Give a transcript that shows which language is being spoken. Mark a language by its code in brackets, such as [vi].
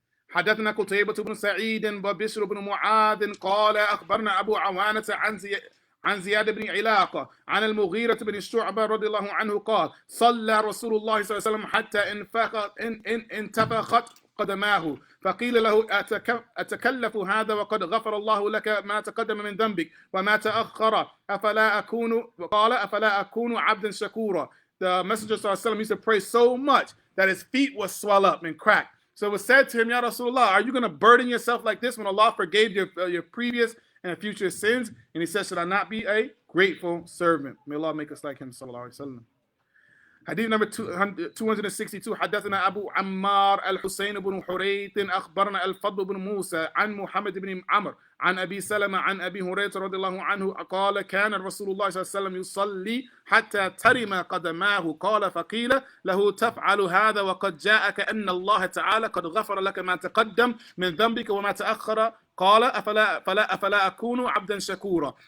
[ar] حدثنا قتيبة بن سعيد وبشر بن معاذ قال أخبرنا أبو عوانة عن زياد بن علاقة عن المغيرة بن الشعبة رضي الله عنه قال صلى رسول الله صلى الله عليه وسلم حتى انتفخت قدماه فقيل له أتكلف هذا وقد غفر الله لك ما تقدم من ذنبك وما تأخر قال أفلا أكون عبدا شكورا. [en] The Messenger [ar] صلى الله عليه وسلم [en] used to pray so much that his feet would swell up and crack. So it was said to him, Ya Rasulullah, are you going to burden yourself like this when Allah forgave your previous and future sins? And he said, should I not be a grateful servant? May Allah make us like him, [ar] sallallahu alayhi wa sallam. [en] Hadith number 262. [ar] حدثنا أبو عمار الحسين بن حريث أخبرنا الفضل بن موسى عن محمد بن عمرو عن أبي سلمة عن أبي هريرة رضي الله عنه قال كان رسول الله صلى الله عليه وسلم يصلي حتى ترم قدماه قال فقيل له تفعل هذا وقد جاءك أن الله تعالى قد غفر لك ما تقدم من ذنبك وما تأخر قال أفلا أكون عبدا شكورا.